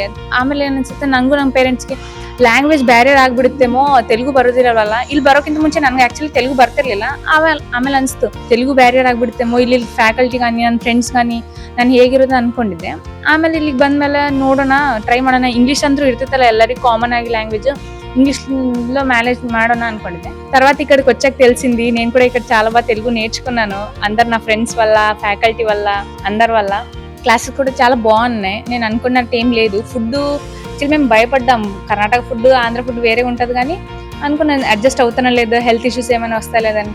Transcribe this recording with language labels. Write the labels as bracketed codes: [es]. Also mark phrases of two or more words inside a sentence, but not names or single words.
[kn] ಆಮೇಲೆ ಏನ್ ಅನ್ಸುತ್ತೆ, ನಂಗೂ ನಮ್ಮ ಪೇರೆಂಟ್ಸ್ಗೆ [en] language barrier [kn] ಆಗ್ಬಿಡುತ್ತೇಮೋ, ತೆಲುಗು ಬರೋದಿರಲ್ಲ. ಇಲ್ಲಿ ಬರೋಕ್ಕಿಂತ ಮುಂಚೆ ನನ್ಗೆ ಆಕ್ಚುಲಿ ತೆಲುಗು ಬರ್ತಿರ್ಲಿಲ್ಲ. ಆಮೇಲೆ ಅನ್ಸ್ತು ತೆಲುಗು ಬ್ಯಾರಿಯರ್ ಆಗ್ಬಿಡುತ್ತೇಮೋ, ಇಲ್ಲಿ ಫ್ಯಾಕಲ್ಟಿ ಗಾನಿ ನನ್ನ ಫ್ರೆಂಡ್ಸ್ ಗಾನಿ ನಾನು ಹೇಗಿರೋದು ಅನ್ಕೊಂಡಿದ್ದೆ. ಆಮೇಲೆ ಇಲ್ಲಿಗೆ ಬಂದ್ಮೇಲೆ ನೋಡೋಣ, ಟ್ರೈ ಮಾಡೋಣ. ಇಂಗ್ಲಿಷ್ ಅಂದ್ರೂ ಇರ್ತೈತಲ್ಲ ಎಲ್ಲರಿಗೂ ಕಾಮನ್ ಆಗಿ ಲ್ಯಾಂಗ್ವೇಜ್, [te] ఇంగ్లీష్ లో మేనేజ్ ಮಾಡೋಣ అనుకుంటే తర్వాత ఇక్కడికి వచ్చాక తెలిసింది, నేను కూడా ఇక్కడ చాలా బాగా తెలుగు నేర్చుకున్నాను. అందరు నా ఫ్రెండ్స్ వల్ల, ఫ్యాకల్టీ వల్ల, అందరి వల్ల. క్లాసెస్ కూడా చాలా బాగున్నాయి. నేను అనుకున్నట్టు ఏం లేదు. [en] food actually [te] మేము భయపడ్డాం, కర్ణాటక ఫుడ్ ఆంధ్ర ఫుడ్ వేరే ఉంటుంది కానీ అనుకున్నాను అడ్జస్ట్ అవుతున్నా లేదు, [en] health issues [te] ఏమైనా వస్తా లేదని.